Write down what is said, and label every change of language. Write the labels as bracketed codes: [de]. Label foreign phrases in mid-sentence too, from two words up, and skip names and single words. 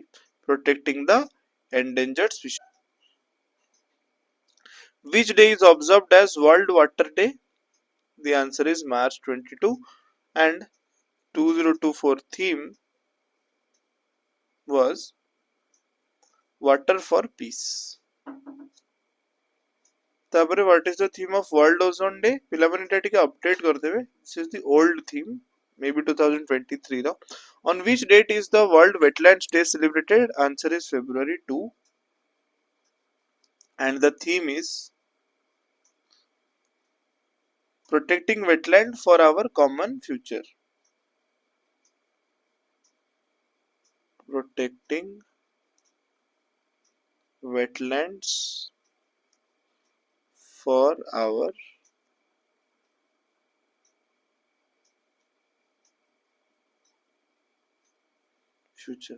[en] Protecting the endangered species. Which day is observed as World Water Day? The answer is March 22 and 2024 theme was Water for Peace. तापर what is the theme of world ozone day [or] ପିଲା ମାନେ ଏଟା ଟିକେ ଅପଡେଟ କରି ଦେବେ [en] this is the old theme may be 2023 रो on which date is the world wetlands day celebrated answer is February 2 and the theme is protecting wetland for our common future protecting wetlands for our future.